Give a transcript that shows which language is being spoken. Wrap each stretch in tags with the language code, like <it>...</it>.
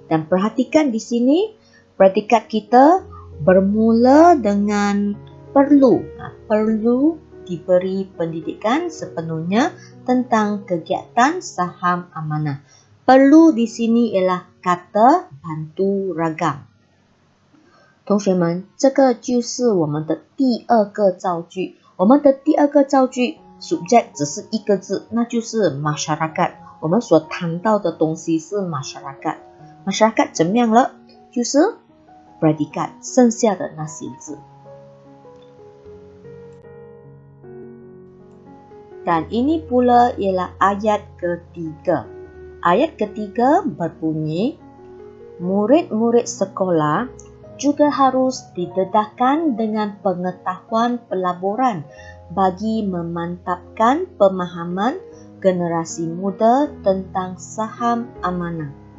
<ms>Dan perhatikan di sini, predikat kita bermula dengan perlu. Perlu diberi pendidikan sepenuhnya tentang kegiatan saham amanah. Perlu di sini ialah kata bantu ragam.</ms> <zh>同学们，这个就是我们的第二个造句。我们的第二个造句 subject 只是一个字，那就是 masyarakat。我们所谈到的东西是 masyarakat。masyarakat 怎么样了？就是 predikat 剩下的那些字。</zh> <ms>Dan ini pula ialah ayat ketiga. Ayat ketiga berbunyi, murid-murid sekolah juga harus didedahkan dengan pengetahuan pelaburan bagi memantapkan pemahaman generasi muda tentang saham amanah.</ms>